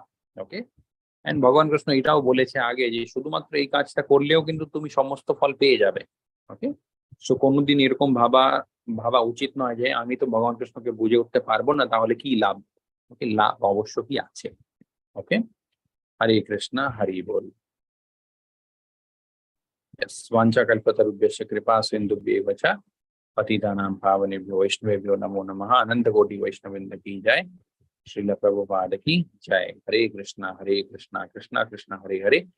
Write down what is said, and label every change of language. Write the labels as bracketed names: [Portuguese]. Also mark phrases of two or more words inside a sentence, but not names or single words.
[English] okay, and [Bangla] ভগবান কৃষ্ণ এটাও বলেছে আগে যে শুধুমাত্র এই কাজটা করলেও কিন্তু তুমি সমস্ত ফল পেয়ে যাবে। [English] okay, so [Bangla] কোনোদিন এরকম ভাবা ভাবা উচিত নয় যে আমি তো ভগবান কৃষ্ণকে বুঝে উঠতে পারবো না, তাহলে কি লাভ। ওকে, লাভ অবশ্যই আছে। ওকে, হরে কৃষ্ণ, হরি বল। [Sanskrit] स्वांचकल्पतरुभ्यश्च कृपा सिन्धुभ्येव च पतितानां पावनेभ्यो वैष्णवेभ्यो नमो नमः। अनंत कोटि वैष्णववृंद की जय। श्रील प्रभुपाद की जय। हरे कृष्णा कृष्णा कृष्णा हरे हरे,